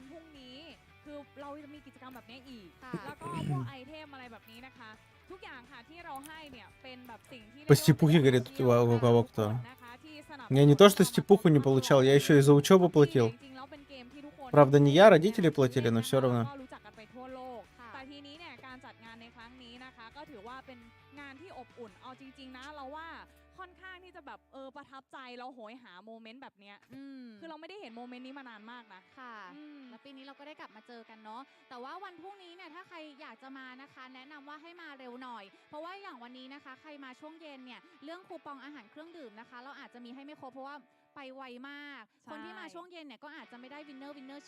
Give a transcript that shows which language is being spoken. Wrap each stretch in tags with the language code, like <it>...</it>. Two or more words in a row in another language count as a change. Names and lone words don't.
<ru>По степухе, говорит, у кого кто. Я не то, что степуху не получал, я еще и за учебу платил. Правда, не я, родители платили, но все равно.</ru> <th>ประทับใจเราโหยหาโมเมนต์แบบเนี้ยคือเราไม่ได้เห็นโมเมนต์นี้มานานมากนะค่ะแล้วปีนี้เราก็ได้กลับมาเจอกันเนาะแต่ว่าวันพรุ่งนี้เนี่ยถ้าใครอยากจะมานะคะแนะนำว่าให้มาเร็วหน่อยเพราะว่าอย่างวันนี้นะคะใครมาช่วงเย็นเนี่ยเรื่องคูปองอาหารเครื่องดื่มนะคะเราอาจจะมีให้ไม่ครบเพราะว่าไปไวมากคนที่มาช่วงเย็นเนี่ยก็อาจจะไม่ได้วินเนอร์</th>